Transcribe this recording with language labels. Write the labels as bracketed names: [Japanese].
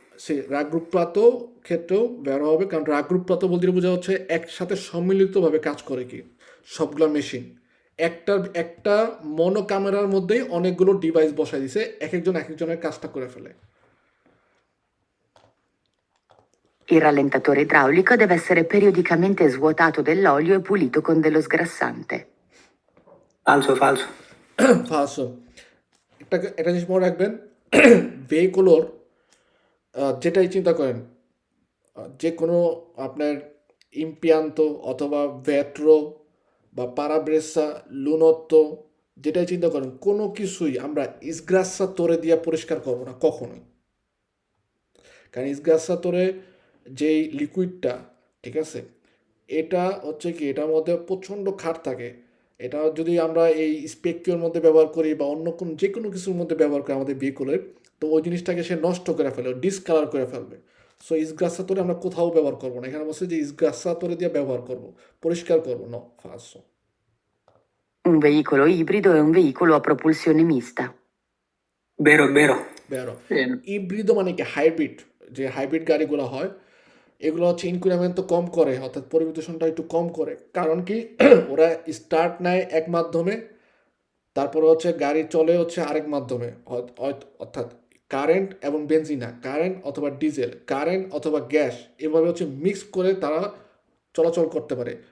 [Bangla] সে রাগরূপপ্রাত ক্ষেত্রেও ব্যবহার হবে, কারণ রাগরূপপ্রাত বলতে বোঝা হচ্ছে একসাথে সম্মিলিতভাবে কাজ করে কি সবগুলো মেশিন, একটা মনো ক্যামেরার মধ্যেই অনেকগুলো ডিভাইস বসাই দিছে, এক একজনের কাজটা করে ফেলে। [Italian] Il rallentatore idraulico deve essere periodicamente svuotato dell'olio e pulito con dello sgrassante. ফালসো ফালসো। [Bangla] First একটা জিনিস মনে রাখবেন, ভেহিকুলোর যেটাই চিন্তা করেন, যে কোনো আপনার ইম্পিয়ান্তো অথবা ভেট্রো বা পারাব্রেসা লুনোত্ত, যেটাই চিন্তা করেন, কোনো কিছুই আমরা ইসগ্রাসা তোরে দিয়ে পরিষ্কার করবো না কখনোই। কারণ ইসগ্রাসা তোরে যেই লিকুইডটা, ঠিক আছে, এটা হচ্ছে কি, এটার মধ্যে প্রচণ্ড ক্ষার থাকে। এটা যদি আমরা এই স্পেকিওর মধ্যে ব্যবহার করি বা অন্য কোনো যে কোনো কিছুর মধ্যে ব্যবহার করি আমাদের ভেহিকলের, তো ওই জিনিসটাকে সে নষ্ট করে ফেলে, ডিসকালার করে ফেলবে। সো ইসগ্রাসাতরে আমরা কোথাও ব্যবহার করবো না, এখানে বলছে যে ইসগ্রাসাতরে দিয়ে ব্যবহার করবো, পরিষ্কার করবো, [Italian] ন ফালসো। Un veicolo ibrido è un veicolo a propulsione mista. Vero, vero. বেরো। Bene. [Bangla] ইব্রিড মানে কি হাইব্রিড, যে হাইব্রিড গাড়িগুলো হয় এগুলো হচ্ছে ইনক্রিমেন্ট তো কম করে, অর্থাৎ পরিবেশনটা একটু কম করে। কারণ কি, ওরা স্টার্ট নেয় এক মাধ্যমে, তারপরে হচ্ছে গাড়ি চলে হচ্ছে আরেক মাধ্যমে, অর্থাৎ কারেন্ট এবং বেনজিনা, কারেন্ট অথবা ডিজেল, কারেন্ট অথবা গ্যাস, এভাবে হচ্ছে মিক্স করে তারা চলাচল করতে পারে।